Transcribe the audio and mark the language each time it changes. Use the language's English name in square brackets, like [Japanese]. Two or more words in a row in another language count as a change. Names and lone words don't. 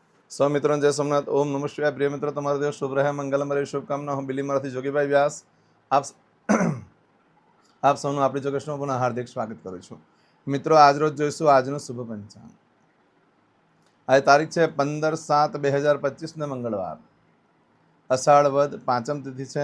[Hindi] सौ मित्रों जय सोमनाथ। [Sanskrit] ओम नमः शिवाय। [Hindi] प्रिय मित्रों, [Gujarati] તમારો દિવસ શુભ રહે, મંગલમય શુભકામના। હું બિલીમરાથી જોગીભાઈ વ્યાસ આપ આપ સૌનું આપણી જોગેશમાં પુનઃ હાર્દિક સ્વાગત કરું છું। મિત્રો, આજ રોજ જોઈશું આજનું શુભ પંચાંગ। આજે તારીખ છે 15/7/2025 ને મંગળવાર, અષાઢ વદ પાંચમ તિથિ છે।